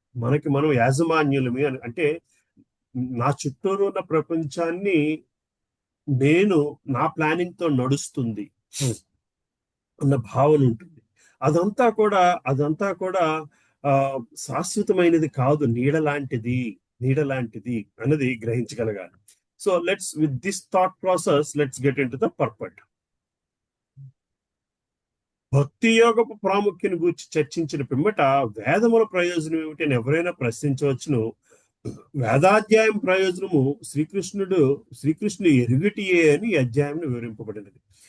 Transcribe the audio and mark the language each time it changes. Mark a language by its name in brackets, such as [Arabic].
[Telugu] మనకి మనం యాజమాన్యులమే అని, అంటే నా చుట్టూరు ఉన్న ప్రపంచాన్ని నేను నా ప్లానింగ్ తో నడుస్తుంది అన్న భావన ఉంటుంది. అదంతా కూడా శాశ్వతమైనది కాదు, నీడలాంటిది అన్నది గ్రహించగలగాలి. [English] So with this thought process, let's get into the purport. [Telugu] భక్తి యోగపు ప్రాముఖ్యం గురించి చర్చించిన పిమ్మట వేదముల ప్రయోజనం ఏమిటి అని ఎవరైనా ప్రశ్నించవచ్చును. వేదాధ్యాయం ప్రయోజనము శ్రీకృష్ణుడు ఎరుగటియే అని ఈ అధ్యాయం వివరింపబడినది.